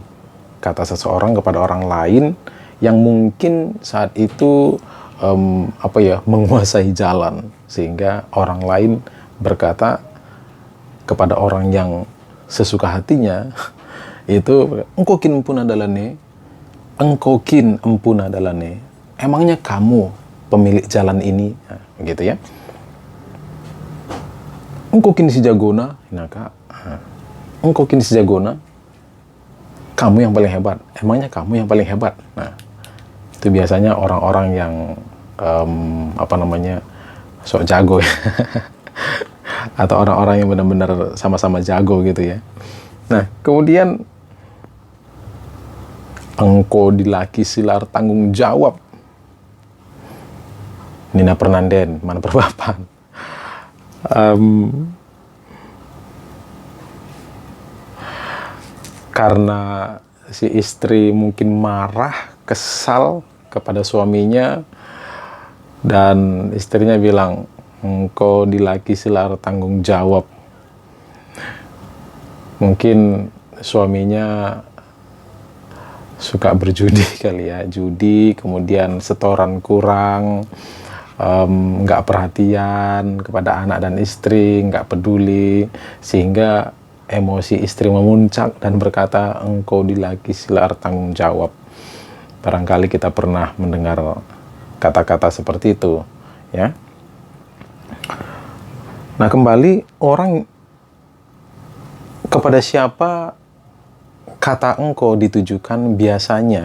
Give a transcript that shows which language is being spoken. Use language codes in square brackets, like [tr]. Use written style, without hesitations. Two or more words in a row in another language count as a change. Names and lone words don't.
[id] Kata seseorang kepada orang lain yang mungkin saat itu menguasai jalan, sehingga orang lain berkata kepada orang yang sesuka hatinya itu, [btx] engkau kin empuna dalane, engkau kin empuna dalane. [id] Emangnya kamu pemilik jalan ini? Nah, gitu ya. [btx] Engkau kin si jagona, naka. Engkau kini sejagona, [id] kamu yang paling hebat. Emangnya kamu yang paling hebat? Nah, itu biasanya orang-orang yang sok jago ya. Atau orang-orang yang benar-benar sama-sama jago gitu ya. Nah, kemudian [btx] engkau dilaki silar tanggung jawab. Nina Pernanden, mana perbapan. [id] Karena si istri mungkin marah, kesal kepada suaminya, dan istrinya bilang, [btx] engkau dilaki silar tanggung jawab. [id] Mungkin suaminya suka berjudi kali ya, judi, kemudian setoran kurang, nggak perhatian kepada anak dan istri, nggak peduli, sehingga emosi istri memuncak dan berkata, [btx] engkau dilaki silar tanggung jawab. [id] Barangkali kita pernah mendengar kata-kata seperti itu ya. Nah, kembali orang Kepada siapa kata engkau ditujukan biasanya?